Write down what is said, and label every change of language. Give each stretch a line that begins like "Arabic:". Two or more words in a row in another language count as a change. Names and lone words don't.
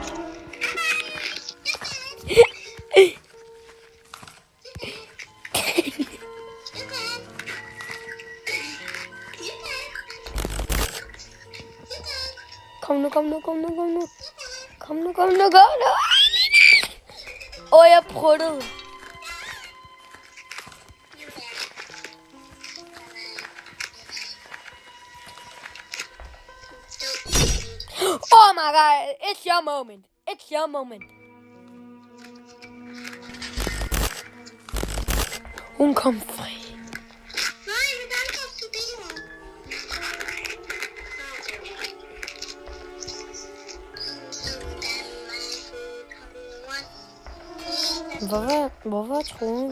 Danish: Kom nu. Kom nu. Åh, jeg pruttede.
English: Oh my god, it's your moment.
Danish: Hun kom fri. Nej, hvordan kom du det? Hvorfor tror hun?